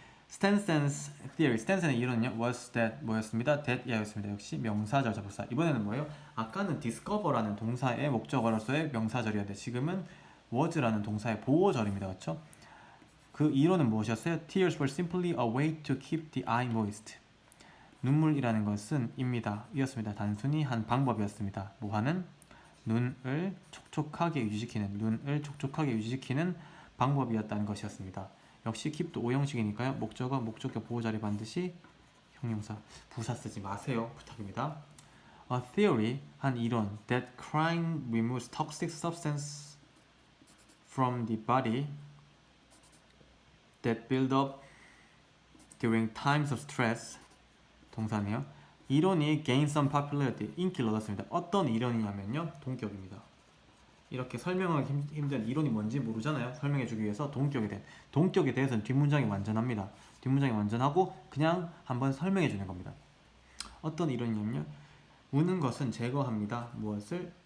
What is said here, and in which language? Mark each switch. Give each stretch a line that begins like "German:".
Korean: 스탠슨's theory, 스탠슨의 이론은요
English: was that
Korean: 뭐였습니다? that 야였습니다. 역시 명사절 접사. 이번에는 뭐예요? 아까는 discover라는 동사의 목적어로서의 명사절이었는데 지금은 was라는 동사의 보어절입니다. 그렇죠? 그 이론은 무엇이었어요?
English: Tears were simply a way to keep the eye moist.
Korean: 눈물이라는 것은 입니다. 이었습니다. 단순히 한 방법이었습니다. 뭐하는? 눈을 촉촉하게 유지시키는 방법이었다는 것이었습니다. 역시 keep도 오형식이니까요. 목적어, 목적격 보호자리 반드시 형용사, 부사 쓰지 마세요. 부탁입니다.
English: A theory,
Korean: 한 이론
English: that crying removes toxic substance from the body that build up during times of stress.
Korean: 동사네요. 이론이
English: gain some popularity,
Korean: 인기를 얻었습니다. 어떤 이론이냐면요, 동격입니다. 이렇게 설명하기 힘든 이론이 뭔지 모르잖아요. 설명해주기 위해서 동격에 대해서는 뒷문장이 완전합니다. 뒷문장이 완전하고 그냥 한번 설명해주는 겁니다. 어떤 이론이냐면요, 우는 것은 제거합니다. 무엇을?